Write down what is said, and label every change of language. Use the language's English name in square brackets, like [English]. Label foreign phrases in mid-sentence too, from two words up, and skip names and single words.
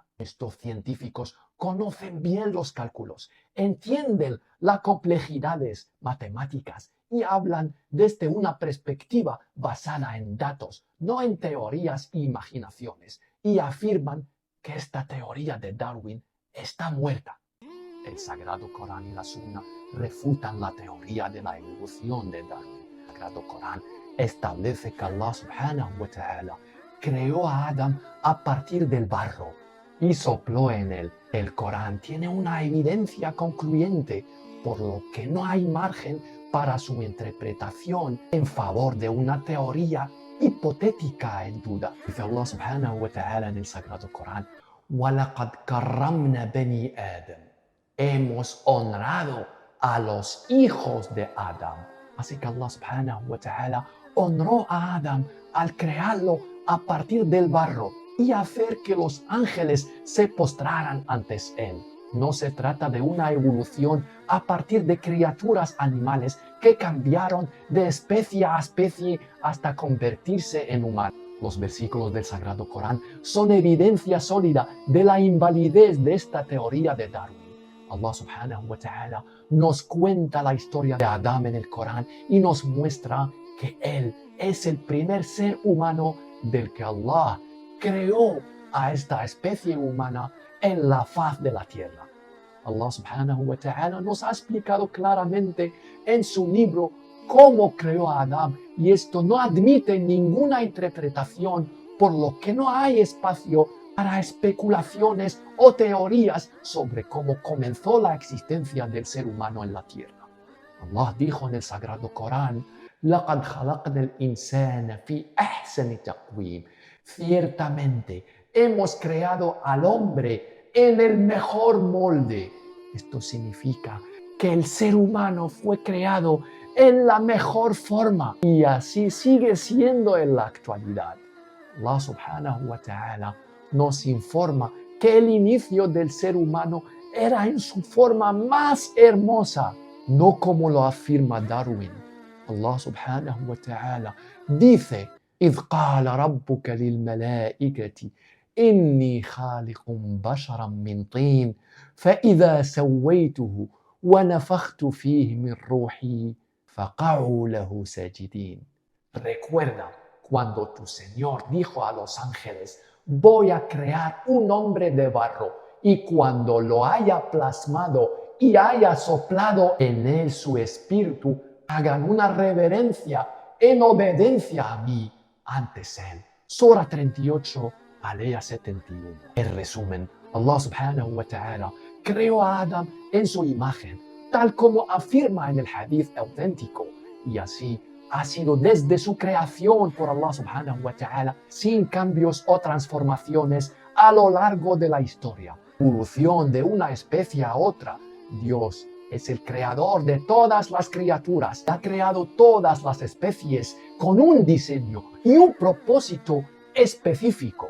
[Spanish] Estos científicos conocen bien los cálculos, entienden las complejidades matemáticas y hablan desde una perspectiva basada en datos, no en teorías e imaginaciones, y afirman que esta teoría de Darwin está muerta. El Sagrado Corán y la Sunna refutan la teoría de la evolución de Darwin. El Sagrado Corán establece que Allah [Arabic] سبحانه وتعالى [Spanish] creó a Adán a partir del barro y sopló en él. El Corán tiene una evidencia concluyente, por lo que no hay margen para su interpretación en favor de una teoría hipotética en duda. Dice Allah [Arabic] سبحانه وتعالى [Spanish] en el Sagrado Corán: [Arabic] وَلَقَدْ كَرَّمْنَا بَنِي آدَمَ. [Spanish] hemos honrado a los hijos de Adán. Así que Allah [Arabic] سبحانه وتعالى [Spanish] honró a Adán al crearlo a partir del barro y hacer que los ángeles se postraran ante él. No se trata de una evolución a partir de criaturas animales que cambiaron de especie a especie hasta convertirse en humanos. Los versículos del Sagrado Corán son evidencia sólida de la invalidez de esta teoría de Darwin. Allah [Arabic] سبحانه وتعالى [Spanish] nos cuenta la historia de Adán en el Corán y nos muestra que él es el primer ser humano del que Allah creó a esta especie humana en la faz de la tierra. Allah [Arabic] سبحانه وتعالى [Spanish] nos ha explicado claramente en su libro cómo creó a Adán y esto no admite ninguna interpretación, por lo que no hay espacio para especulaciones o teorías sobre cómo comenzó la existencia del ser humano en la tierra. Allah dijo en el Sagrado Corán: [Arabic] لَقَدْ خَلَقْنَا الْإِنسَانَ فِي أَحْسَنِ تَقْوِيمٍ. [Spanish] Ciertamente hemos creado al hombre en el mejor molde. Esto significa que el ser humano fue creado en la mejor forma y así sigue siendo en la actualidad. Allah [Arabic] سبحانه وتعالى [Spanish] nos informa que el inicio del ser humano era en su forma más hermosa, no como lo afirma Darwin. [Arabic] Allah سبحانه وتعالى dice: إِذْ قَالَ رَبُّكَ لِلْمَلَائِكَةِ إِنِّي خَالِقٌ بَشَرًا مِّن طِينٍ فَإِذَا سَوَّيْتُهُ وَنَفَخْتُ فِيهِ مِن رُّوحِي فَقَعُوا لَهُ سَاجِدِينَ. [Spanish] Recuerda cuando tu Señor dijo a los ángeles: voy a crear un hombre de barro, y cuando lo haya plasmado y haya soplado en él su espíritu, hagan una reverencia en obediencia a mí antes él. Sura 38, aleya 71. En resumen, Allah [Arabic] سبحانه وتعالى [Spanish] creó a Adán en su imagen, tal como afirma en el hadith auténtico, y así ha sido desde su creación por Allah [Arabic] سبحانه وتعالى, [Spanish] sin cambios o transformaciones a lo largo de la historia. Evolución de una especie a otra. Dios es el creador de todas las criaturas. Ha creado todas las especies con un diseño y un propósito específico.